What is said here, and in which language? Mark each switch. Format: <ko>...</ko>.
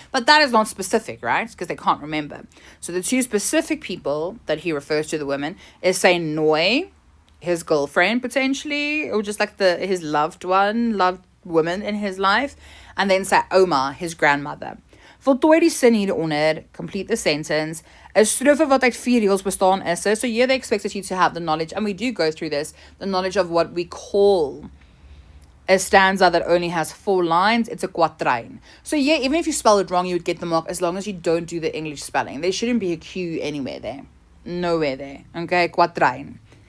<en>But that is not specific, right? Because they can't remember. So the two specific people that he refers to the women is saying Noi, his girlfriend potentially, or just like his loved woman in his life, and then say Oma, his grandmother.</en> <af>Voltooi die sin hieronder,</af> <en>complete the sentence.</en> <af>'n Strofe wat uit 4 reels bestaan is.</af> <en>So here they expected you to have the knowledge, and we do go through this, the knowledge of what we call a stanza that only has 4 lines. It's a quatrain. So yeah, even if you spell it wrong, you would get the mark as long as you don't do the English spelling. There shouldn't be a Q anywhere there. Nowhere there. Okay, quatrain.</en>